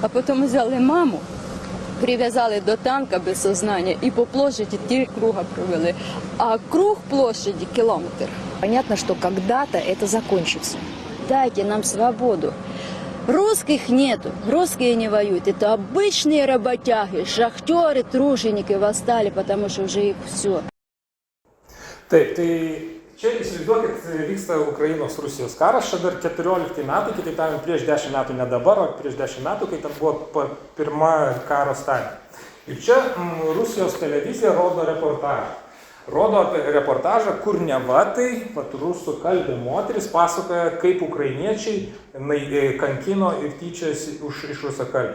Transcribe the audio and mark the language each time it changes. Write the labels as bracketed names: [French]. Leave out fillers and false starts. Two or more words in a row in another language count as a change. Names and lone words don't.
[Russian] А потом взяли маму привязали до танка без сознания и по площади 3 круга провели, а круг площади километр. Понятно, что когда-то это закончится. Дайте нам свободу. Русских нету, русские не воюют. Это обычные работяги, шахтеры, труженики восстали, потому что уже их все. [Lithuanian] Taip, tai čia įsivaizduokit, vyksta Ukrainos-Rusijos karas, čia dar 14 metai, kitaip tariant, prieš 10 metų, ne dabar, o prieš 10 metų, kai ten buvo pirma karo stadija. Ir čia Rusijos televizija rodo reportažą. Rodo reportažą, kur neva tai rusų kalbė moteris pasakoja, kaip ukrainiečiai kankino ir tyčiasi iš rusakalbių.